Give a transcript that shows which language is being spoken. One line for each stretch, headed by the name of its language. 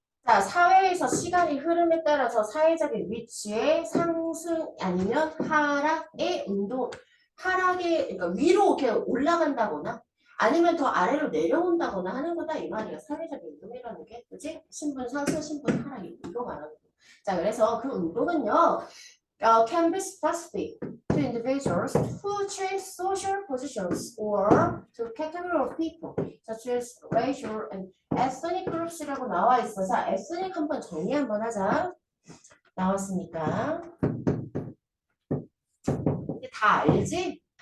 Korean: 자, 사회에서 시간의 흐름에 따라서 사회적인 위치의 상승 아니면 하락의 운동, 하락의, 그러니까 위로 이렇게 올라간다거나 아니면 더 아래로 내려온다거나 하는 거다 이 말이야. 사회적인 운동이라는 게, 그지? 신분 상승, 신분 하락 이 운동 말하는 거. 자, 그래서 그 운동은요,
English: can be specific to individuals who change social positions or to category of people, such as racial and ethnic groups
Korean: 라고 나와 있어. 자, ethnic 한번 정리 한번 하자. 나왔으니까. 이게 다 알지?